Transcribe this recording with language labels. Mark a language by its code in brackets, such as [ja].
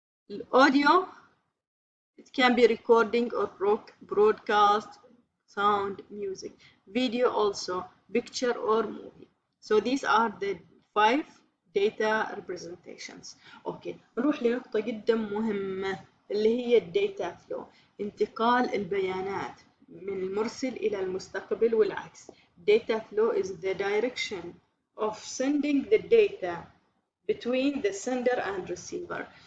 [en] الأوديو, it can be recording or broadcast, sound, music. Video also, picture or movie. So these are the 5 data representations. [ar] اوكي نروح لنقطة جدا مهمة اللي هي الداتا فلو، انتقال البيانات من المرسل إلى المستقبل والعكس. [en] Data flow is the direction of sending the data between the sender and receiver.